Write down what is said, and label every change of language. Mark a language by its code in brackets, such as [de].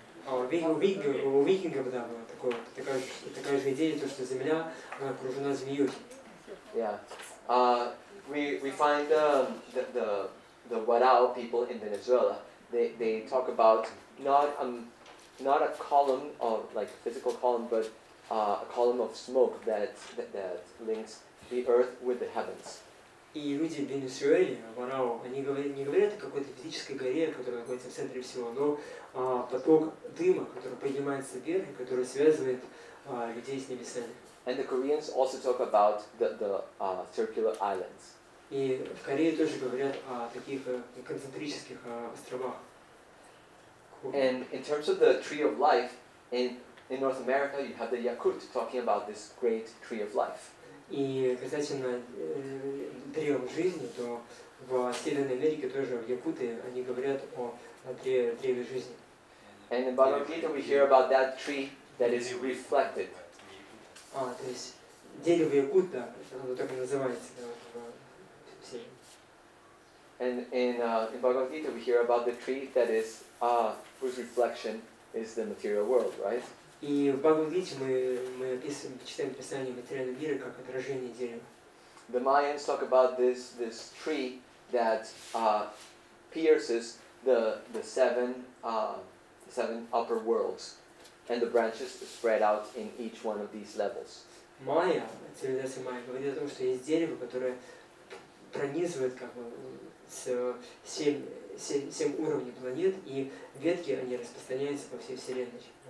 [ru] У викингов, да, была такая же идея, то, что Земля она окружена змеей. [en] Yeah. We find the Warao people in Venezuela. They talk about not a column of like physical column, but a column of smoke that links the earth with the heavens. [ru] И люди в Венесуэле, Варао, они не говорят о какой-то физической горе, которая находится в центре всего, но поток дыма, который поднимается вверх, и который связывает людей с небесами. [en] And the Koreans also talk about the circular islands. [ru] И в Корее тоже говорят о таких концентрических островах. [en] And in terms of the tree of life, in North America you have the Yakut talking about this great tree of life. [ru] И касательно древа жизни, то в Северной Америке тоже в Якуты они говорят о древе жизни. [en] And in Bhagavad Gita we hear about that tree that is reflected. [ru] То есть дерево Якут, да, оно так и называется, да, в Севере. [en] And in Bhagavad Gita we hear about the tree that is whose reflection is the material world, right? [ru] И в Бхагавад-гите мы читаем описание материального мира как отражение дерева. [en] The Mayans talk about this tree that pierces the seven upper worlds, and the branches spread out in each one of these levels. [ru] Майя, цивилизация майя, говорит о том, что есть дерево, которое пронизывает как бы семь уровней планет, и ветки они распространяются по всей Вселенной.